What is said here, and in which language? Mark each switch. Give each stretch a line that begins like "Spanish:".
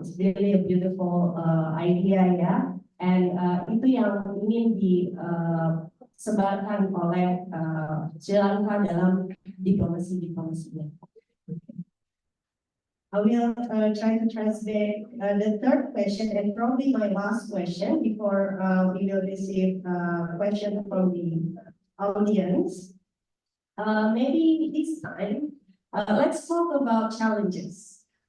English: It's really a beautiful idea ya.
Indonesian: And itu yang ingin disebarkan oleh Sri Lanka dalam diplomasinya.
English: I will try to translate the third question and probably my last question before we will receive a question from the audience. Maybe this time, let's talk about challenges.